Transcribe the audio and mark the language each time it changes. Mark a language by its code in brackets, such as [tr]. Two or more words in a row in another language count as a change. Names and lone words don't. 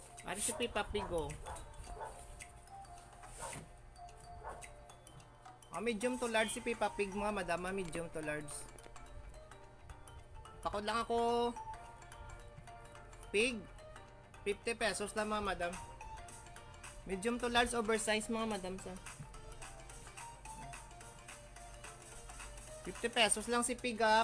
[bik] Ari si Peppa Pig oh. [en] Medium to large [bik] si Peppa Pig mga madama, [en] medium to large. [bik] Pakod lang ako. Pig. 50 pesos lang mga madam. [en] Medium to large oversize mga madam sa. [bik] 50 pesos lang si Pig ah.